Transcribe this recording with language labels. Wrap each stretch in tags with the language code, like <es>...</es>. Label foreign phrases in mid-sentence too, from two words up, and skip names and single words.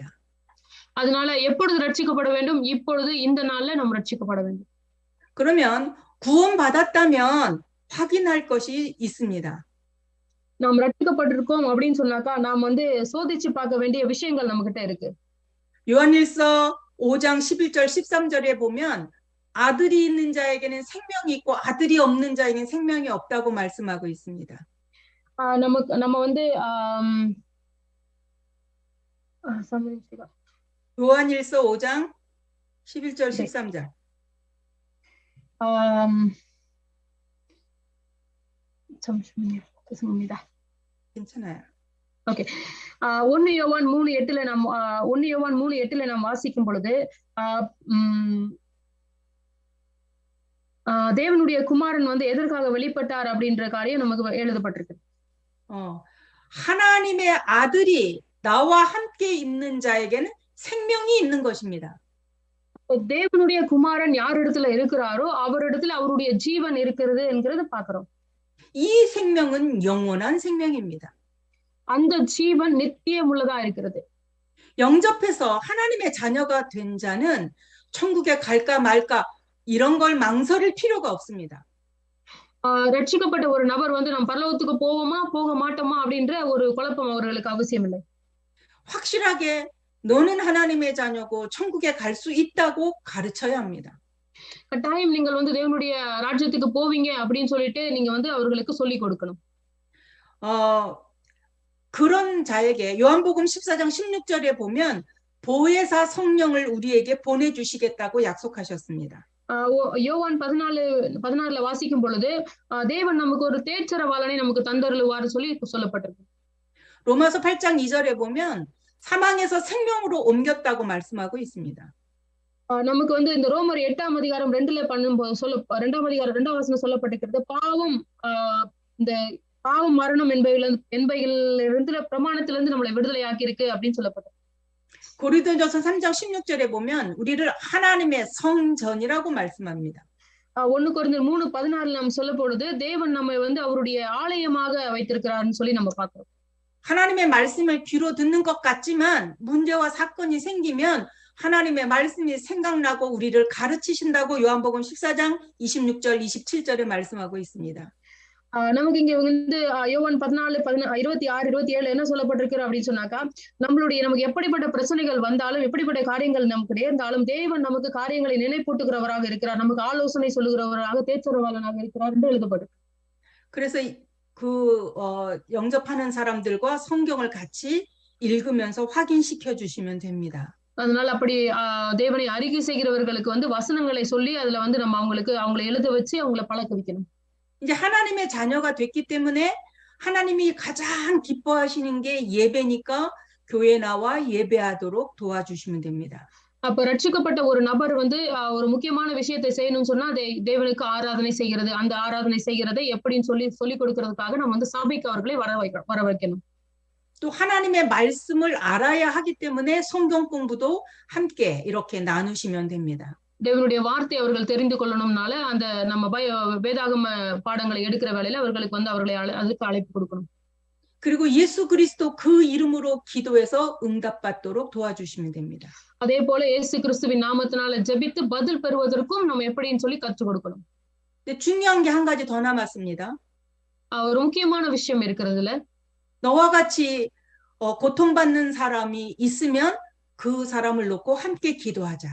<ta>அதனால எப்பொழுது ரட்சிக்கப்பட வேண்டும்? இப்பொழுது, இந்த நாள்ல நாம் ரட்சிக்கப்பட வேண்டும்.</ta> <ko>그러면 구원받았다면 확인할 것이 있습니다.</ko> <ta>நாம் ரட்சிக்கப்பட்டிருக்கோம் அப்படின்னு சொன்னாக்கா நாம் வந்து சோதிச்சு பார்க்க வேண்டிய விஷயங்கள் நம்ம கிட்ட இருக்கு.</ta> <ko>요한일서 5장 11절 13절에 보면 아들이 있는 자에게는 생명이 있고 아들이 없는 자에게는 생명이 없다고 말씀하고 있습니다.</ko> <ta>நம்ம வந்து</ta> <ko>요한일서 5장 11절 13절. 잠시만요. 죄송합니다. 괜찮아요.</ko> <ta>ஓகே. 1 யோவான் 3:8ல நாம் 1 யோவான் 3:8ல நாம் வாசிக்கும் பொழுது தேவனுடைய குமாரன் வந்து எதற்காக வெளிப்பட்டார் அப்படின்ற காரியம் நமக்கு எழுதப்பட்டிருக்கு.</ta> <ko>하나님의 아들이 나와 함께 있는 자에게는 생명이 있는 것입니다.</ko> <ta>தேவனுடைய குமாரன் யார் இடத்துல இருக்கிறாரோ அவரிடத்துல அவருடைய ஜீவன் இருக்கிறது என்கிறத பார்க்கிறோம்.</ta> <ko>이 생명은 영원한 생명입니다.</ko> <ta>அந்த ஜீவன் நித்தியமுள்ளதா இருக்கிறது.</ta> <ko>영접해서 하나님의 자녀가 된 자는 천국에 갈까 말까 이런 걸 망설일 필요가 없습니다.</ko> <ta>ரட்சிக்கப்பட்ட ஒரு நபர் வந்து நம்ம பரலோகத்துக்கு போவோமா போக மாட்டோமா அப்படின்ற ஒரு குழப்பம் அவர்களுக்கு அவசியம் இல்லை.</ta> <ko>확실하게 너는 하나님의 자녀고 천국에 갈 수 있다고 가르쳐야 합니다.</ko> <ta>கட்டாயம் நீங்கள் வந்து தேவனுடைய ராஜ்யத்துக்கு போவீங்க அப்படின்னு சொல்லிட்டு நீங்க வந்து அவர்களுக்கு சொல்லி கொடுக்கணும்.</ta> <ko>그런 자에게 요한복음 14장 16절에 보면 보혜사 성령을 우리에게 보내주시겠다고 약속하셨습니다.</ko> <ta>யோவான் 14:16ல வாசிக்கும் பொழுது தேவன் நமக்கு ஒரு தேற்றரவாளனை நமக்கு தந்தருளுவார் சொல்லி சொல்லப்பட்டிருக்கு.</ta> <ko>로마서 8장 2절에 보면 사망에서 생명으로 옮겼다고 말씀하고 있습니다.</ko> <ta>நமக்கு வந்து இந்த ரோமர் 8ஆம் அதிகாரம் 2ல பண்ணும்போது 2ஆம் அதிகாரம் 2ஆம் வசனம் சொல்லப்பட்டிருக்கிறது பாவம் இந்த பாவம் மரணம் என்பவைகளிலிருந்து பிரமாணத்திலிருந்து நம்மளை விடுதலை ஆக்கி இருக்கு அப்படின்னு சொல்லப்பட்டது.</ta> <ko>고린도전서 3장 16절에 보면 우리를 하나님의 성전이라고 말씀합니다.</ko> <ta>1 கொரிந்தியர் 3:16ல நாம் சொல்ல பொழுது தேவன் நம்மை வந்து அவருடைய ஆலயமாக வைத்திருக்கிறார்னு சொல்லி நம்ம பார்க்கிறோம்.</ta> <ko>하나님의 말씀을 귀로 듣는 것 같지만 문제와 사건이 생기면 하나님의 말씀이 생각나고 우리를 가르치신다고 요한복음 14장 26절 27절에 말씀하고 있습니다.</ko> <ta>நமக்கு இங்க வந்து யோவான் 14:26-27 என்ன சொல்லப்பட்டிருக்கு அப்படின்னு சொன்னாக்கா நமக்கு எப்படிப்பட்ட பிரச்சனைகள் வந்தாலும் எப்படிப்பட்ட காரியங்கள் நமக்கு நேர்ந்தாலும் தேவன் நமக்கு காரியங்களை நினைப்பூட்டுகிறவராக இருக்கிறார், நமக்கு ஆலோசனை சொல்லுகிறவராக தேற்றரவாளனாக இருக்கிறார் என்று எழுதப்பட்டிருக்கு.</ta> <ko>그래서 영접하는 사람들과 성경을 같이 읽으면서 확인시켜 주시면 됩니다.</ko> <ta>அதனால அப்படி தேவனை அறிக்கை செய்கிறவர்களுக்கு வந்து வசனங்களை சொல்லி அதுல வந்து நம்ம அவங்களை எழுத வச்சு அவங்களை பழக்க வைக்கணும்.</ta> <ko>이제 하나님의 자녀가 됐기 때문에 하나님이 가장 기뻐하시는 게 예배니까 교회 나와 예배하도록 도와주시면 됩니다.</ko> <ta>அப்ப ரட்சிக்கப்பட்ட ஒரு நபர் வந்து ஒரு முக்கியமான விஷயத்தை செய்யணும்னு சொன்னா தேவனுக்கு ஆராதனை செய்கிறது, அந்த ஆராதனை செய்கிறதை எப்படின்னு சொல்லி கொடுக்கிறதுக்காக நம்ம வந்து சபைக்கு அவர்களை வர வைக்கணும்.</ta> <ko>또 하나님의 말씀을 알아야 하기 때문에 성경 공부도 함께 이렇게 나누시면 됩니다.</ko> <ta>தேவனுடைய வார்த்தை அவர்கள் தெரிந்து கொள்ளணும்னால அந்த நம்ம வேதாகம பாடங்களை எடுக்கிற வேளையில அவர்களுக்கு வந்து அவர்களை அதுக்கு அழைப்பு கொடுக்கணும்.</ta> <ko>그 그리고 예수 그리스도 그 이름으로 기도해서 응답받도록 도와주시면 됩니다.</ko> <ta>அதே போல இயேசு கிறிஸ்துவின் நாமத்தினால ஜெபித்து பதில் பெறுவதற்கும் நம்ம எப்படின்னு சொல்லி கற்றுக் கொடுக்கணும்.</ta> <ko>근데 중요한 게 한 가지 더 남았습니다.</ko> <ta>ஒரு முக்கியமான விஷயம் இருக்கிறதுல</ta> <ko>너와 같이 고통받는 사람이 있으면 그 사람을 놓고 함께 기도하자.</ko>